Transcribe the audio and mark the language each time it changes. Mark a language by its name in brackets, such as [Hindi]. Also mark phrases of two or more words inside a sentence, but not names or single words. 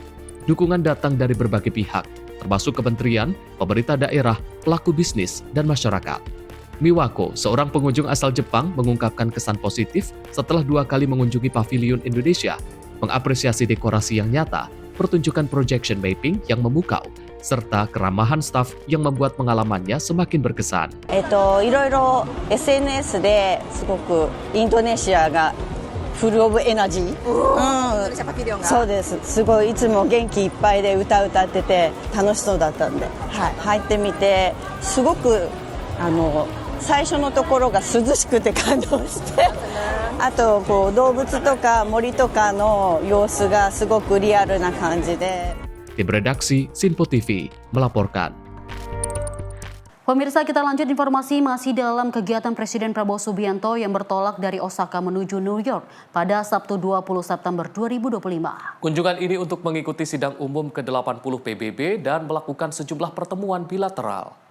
[Indonesian] Dukungan datang dari berbagai pihak, termasuk kementerian, pemerintah daerah, pelaku bisnis, dan masyarakat. Miwako, seorang pengunjung asal Jepang, mengungkapkan kesan positif setelah 2 kali mengunjungi Pavilion Indonesia, mengapresiasi dekorasi yang nyata, pertunjukan [English] projection mapping [Indonesian] yang memukau, serta keramahan staf yang membuat pengalamannya semakin berkesan. [Japanese] いろいろ SNS ですごくインドネシアが [English] full of energy, [Japanese] そうです。すごいいつも元気いっぱいで歌ってて楽しそうだったんで、入ってみてすごく最初のところが涼しくて感動して、あとこう動物とか森とかの様子がすごくリアルな感じで。 [Indonesian] Tim redaksi Sinpo TV melaporkan. Pemirsa, kita lanjut informasi masih dalam kegiatan Presiden Prabowo Subianto yang bertolak dari Osaka menuju New York pada Sabtu 20 September 2025. Kunjungan ini untuk mengikuti sidang umum ke-80 PBB dan melakukan sejumlah pertemuan bilateral.